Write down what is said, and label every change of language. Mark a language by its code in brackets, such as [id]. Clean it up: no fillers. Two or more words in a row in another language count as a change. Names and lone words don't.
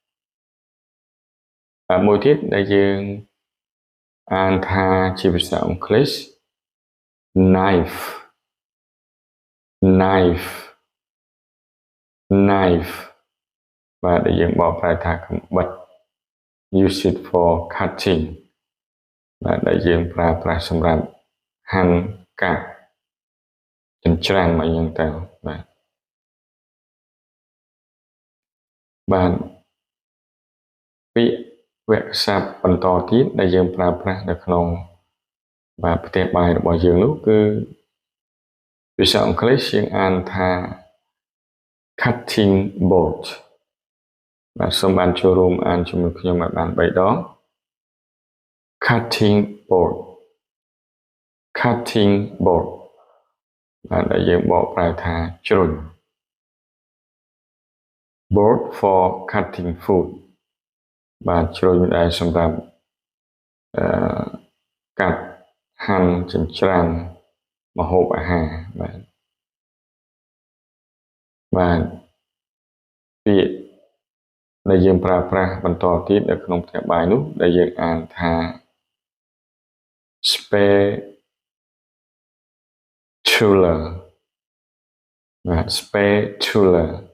[km] មួយទៀតដែលយើងអានថាជាភាសាអង់គ្លេស [en] knife knife knife [km] បាទដែលយើងបកប្រែថាកាំបិត [en] use it for cutting [km] បាទដែលយើងប្រើប្រាស់សម្រាប់ហាន់កាត់ចិញ្ច្រាំអីចឹងទៅបាទ បាទពាក្យវគ្គសព្ទបន្តទៀតដែលយើងប្រើប្រាស់ នៅក្នុងបាទផ្ទះបាយរបស់យើងនោះគឺភាសាអង់គ្លេសយើងអានថា [en] cutting board [km] បាទសូមបានចូលរួមអានជាមួយខ្ញុំឲ្យបាន3ដង [en] cutting board cutting board [km] បាទដែលយើងបកប្រែថាជ្រុញ [en] board for cutting food [km] បាទជ្រុញដែលសម្រាប់កាត់ហាន់ចិញ្ច្រាំម្ហូបអាហារបាទ ពាក្យដែលយើងប្រើប្រាស់បន្តទៀតនៅក្នុងផ្ទះបាយនោះដែលយើងអានថា spatula បាទ spatula